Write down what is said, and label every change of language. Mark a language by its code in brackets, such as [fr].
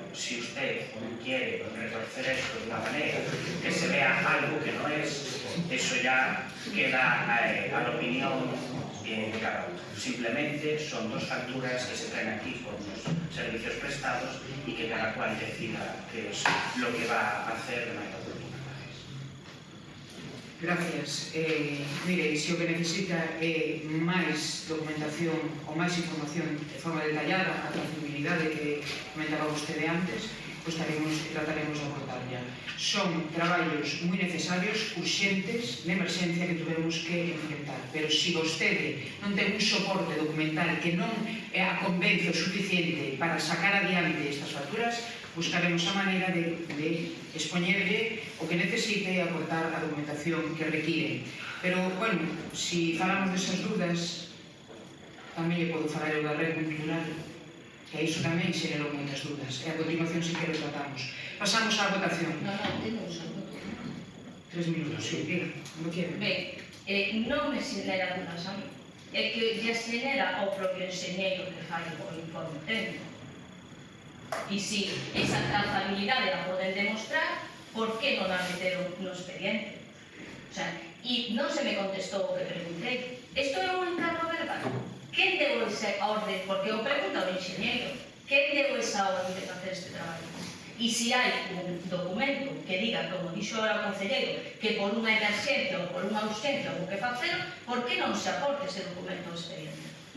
[es] Si usted quiere retorcer esto de una manera que se vea algo que no es, eso ya queda a la opinión de cada uno. Simplemente son dos facturas que se traen aquí por unos servicios prestados y que cada cual decida qué es lo que va a hacer de manera oportuna. Gracias. [gl] Mire, se o que necesita é máis documentación ou máis información de forma detallada, a trazabilidade que comentaba vostede antes, pois trataremos de aportarla. Son traballos moi necesarios, urxentes, de emerxencia que tuvemos que enfrentar. Pero se vostede non ten un soporte documental que non a convenzo suficiente para sacar adiante estas facturas, buscaremos a maneira de expoñerle o que necesite e aportar a documentación que require. Pero, bueno, se falamos desas dúdas, tamén lle podo falar eu da red cultural, que a iso tamén xerou moitas dúdas. E a continuación si que lo tratamos. Pasamos á votación. Non, teño un segundo. [es] 3 minutos, sí, diga, como quiera. [gl] Ben, non me xenera dúdas a mí. É que lle xenera ao propio enxeñeiro que fai o informe técnico. E se esa trazabilidade la poden demostrar, por que non a meteron no expediente? O sea, e non se me contestou o que preguntei. Isto é un encargo verbal. Quen deu esa orde? Porque eu pregunto ao enxeñeiro. Quen deu esa orde de facer este traballo? E se hai un documento que diga, como dixo ahora o concelleiro, que por unha emerxencia ou por unha urxencia ou que facer, por que non se aporte ese documento ao expediente?